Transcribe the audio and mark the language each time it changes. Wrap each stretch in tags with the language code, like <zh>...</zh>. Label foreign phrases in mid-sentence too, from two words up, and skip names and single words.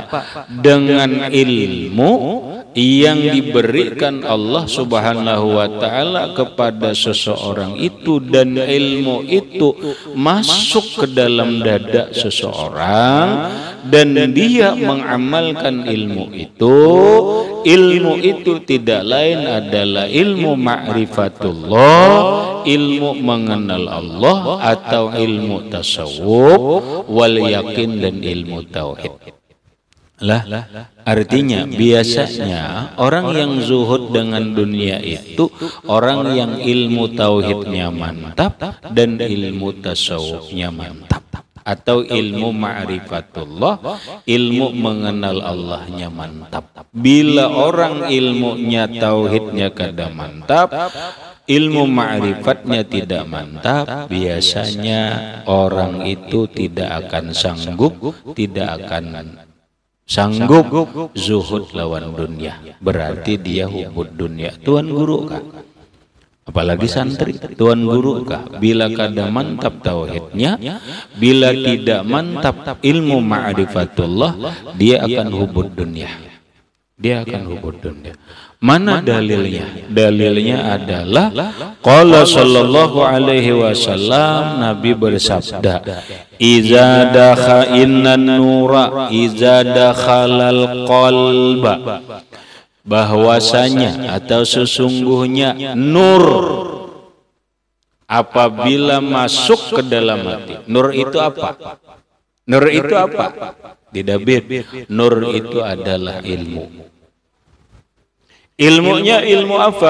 <id>Dengan ilmu yang diberikan Allah</id> <ar>Subhanahu wa taala</ar> <id>kepada seseorang itu, dan ilmu itu masuk ke dalam dada seseorang dan dia mengamalkan ilmu itu tidak lain adalah ilmu ma'rifatullah, ilmu mengenal Allah, atau ilmu tasawuf, wal yakin, dan ilmu tauhid. Artinya biasanya orang yang zuhud dengan dunia itu orang yang ilmu tauhidnya mantap dan ilmu tasawufnya mantap, atau ilmu ma'rifatullah, ilmu mengenal Allahnya mantap. Bila orang ilmunya tauhidnya kada mantap, ilmu ma'rifatnya tidak mantap, biasanya orang itu tidak akan sanggup zuhud lawan dunia. Berarti dia hubud dunia. Tuan guru kah? Apalagi santri, tuan guru kah? Bila kada mantap tauhidnya, bila tidak mantap ilmu ma'rifatullah, dia akan hubud dunia. Mana dalilnya? Dalilnya adalah</id> <ar>qala sallallahu alaihi wasallam,</ar> <id>Nabi bersabda,</id> <ar>iza dakhala nura iza dakhalal qalba,</ar> <id>bahwasanya atau sesungguhnya nur apabila masuk ke dalam hati. Nur itu apa? Didabir. Nur itu adalah ilmu. Ilmunya ilmu apa?</id>